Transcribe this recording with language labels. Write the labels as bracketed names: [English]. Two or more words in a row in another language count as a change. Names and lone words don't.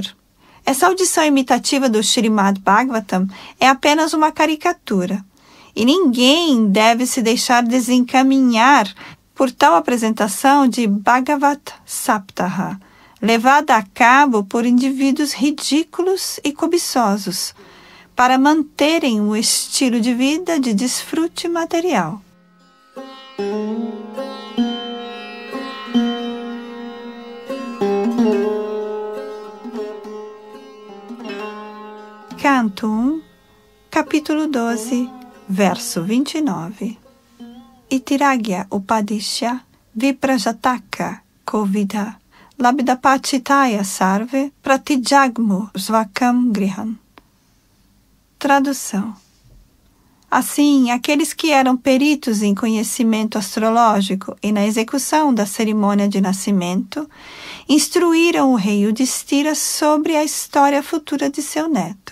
[Portuguese] Essa audição imitativa do Srimad Bhagavatam é apenas uma caricatura, e ninguém deve se deixar desencaminhar por tal apresentação de Bhagavat Saptaha, levada a cabo por indivíduos ridículos e cobiçosos, para manterem o estilo de vida de desfrute material. Canto 1, capítulo 12, verso 29. [Sanskrit] इति राज्ञ उपदिश्य विप्रजातक कोविदा लब्धापचितयः सर्वे प्रतिजग्मुः स्वकान् गृहान्. [Portuguese] Tradução. Assim, aqueles que eram peritos em conhecimento astrológico e na execução da cerimônia de nascimento, instruíram o rei Yudhishthira sobre a história futura de seu neto.